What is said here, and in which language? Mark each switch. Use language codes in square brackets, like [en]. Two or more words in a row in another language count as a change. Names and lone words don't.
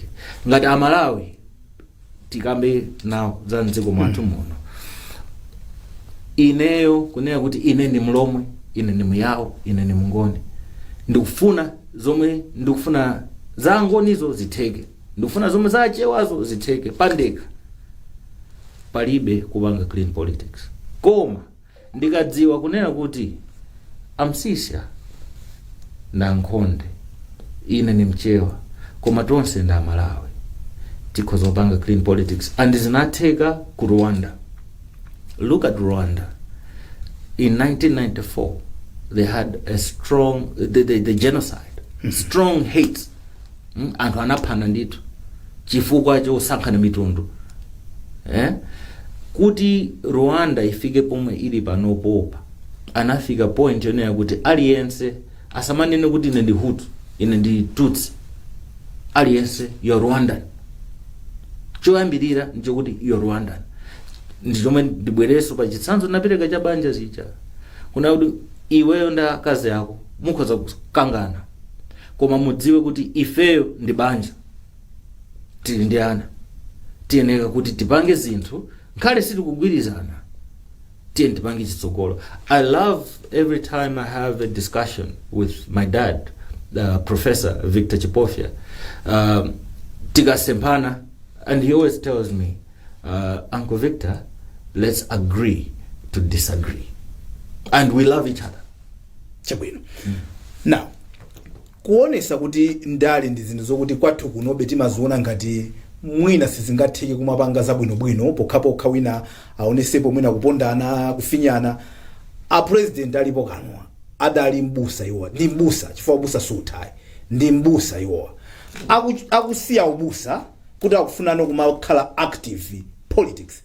[ny] Ngati Amalawi tikambe nawo za mdziko mwathu muno ineyo kunena kuti ine ndi mlomwe ine ndi muyawo ine ndi mungoni ndikufuna zomwe ndikufuna za ngonizo zitheke ndikufuna zomwe za chewazo zitheke pandekha palibe kupanga [en] clean politics. [ny] Koma ndikadziwa kunena kuti amsisya na nkhonde ine ni mchewa koma tonse nda Malawi tikhoza kupanga [en] clean politics and [ny] zinatheka ku Rwanda. [en] Look at Rwanda. In 1994 they had a strong the genocide, strong hate. [ny] Anthu anaphana ndithu chifukwa chosankhana mitundu. Kuti Rwanda ifike pomwe ili panopopa anafika point yonena kuti aliyense asamanene kuti ine ndi Hutu ine ndi Tutsi, aliyense [en] you're Rwandan. [ny] Choyambirira nchokuti [en] you're Rwandan. [ny] Ndichomwe ndibwereso pa chitsanzo napereka cha banja zicha kuna kuti iweyo nda akazi yako mukhoza kukangana koma mudziwe kuti ifeyo ndi banja tili ndi ana tiyeneka kuti tipange zinthu nkhale siti kugwirizana tiye tipange chitsogolo. [en] I love every time I have a discussion with my dad, Professor Victor Chipofya, tikasempana, and he always tells me, Uncle Victor, let's agree to disagree. And we love each other. [ny] Chabwino. Now, kuonesa kuti ndali ndi zinthu zokuti kwathu kunobe timaziona ngati mwina sizingatheke kumapanga zabwino pokhapo wina aonesepo mwina kupondana kufinyana. A president alipo kanwa adali mbusa iwo ndi mbusa chifukwa busa suthayi ndi mbusa iwo akusiya ubusa kuti akufuna kumakhala [en] active politics.